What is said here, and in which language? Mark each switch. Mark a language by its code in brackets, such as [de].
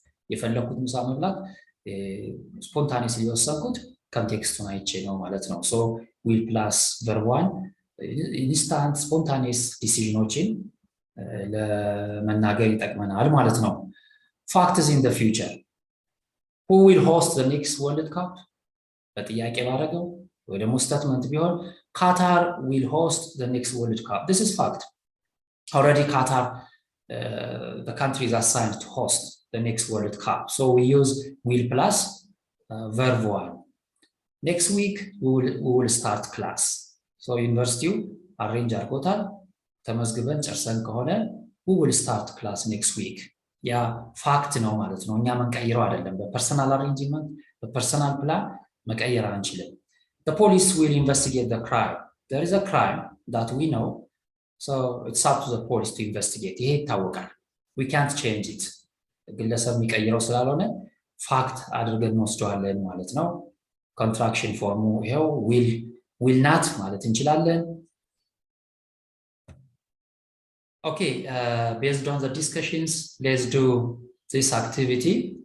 [am] የፈለኩት ምሳ መብላት ስፖንታኒስ ሊወሰንኩት ኮንቴክስቱን አይቼ ነው ማለት ነው። ሶ ዊል ፕላስ ቨርብ ዋን ኢንስታንት ስፖንታኒስ ዲሲዥኖችን ለመናገር ይጠቅመናል ማለት ነው። ፋክትስ ኢን ዘ ፊውቸር፣ [en] who will host the next world cup? [am] በጥያቄ ባደረገው ወይ ደግሞ ስቴትመንት ቢሆን [en] Qatar will host the next world cup. This is fact. Already Qatar, the country is assigned to host the next world cup. So we use will plus verb one. Next week we will start class. [am] So ዩኒቨርሲቲው አሬንጅ አድርጎታል። ተመዝግበን ጨርሰን ከሆነ [en] we will start class next week። [am] ያ ፋክት ነው ማለት ነው። እኛ መንቀይረው አይደለም። በፐርሰናል አሬንጅመንት በፐርሰናል ፕላን መቀየር አንችልም። [en] the police will investigate the crime. There is a crime that we know, so it's up to the police to investigate። [am] ይሄ ይታወቃል። [en] we can't change it። [am] ግለሰብ የሚቀይረው ስላልሆነ ፋክት አድርገን እንወስደዋለን ማለት ነው። ኮንትራክሽን ፎርሙ ይሄው will not ማለት እንችላለን። [en] Okay, based on the discussions, let's do this activity.